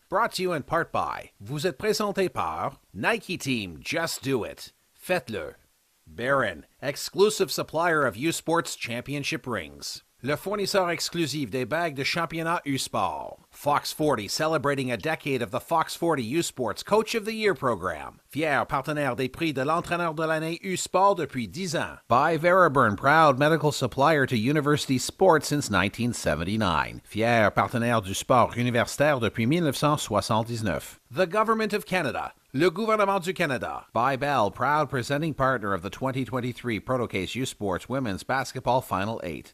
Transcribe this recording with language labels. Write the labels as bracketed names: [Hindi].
[English] Brought to you in part by, [French] vous êtes présenté par [English] Nike Team, Just Do It. [French] Faites-le. [English] Breton, exclusive supplier of U Sports Championship rings. [French] Le fournisseur exclusif des bagues de championnat U Sport. [English] Fox 40, celebrating a decade of the Fox 40 U Sports Coach of the Year program. [French] Fier partenaire des prix de l'entraîneur de l'année U Sport depuis 10 ans. [English] By Veriburn, proud medical supplier to university sports since 1979. [French] Fier partenaire du sport universitaire depuis 1979. [English] The Government of Canada. [French] Le gouvernement du Canada. [English] By Bell, proud presenting partner of the 2023 Protocase U Sports Women's Basketball Final 8.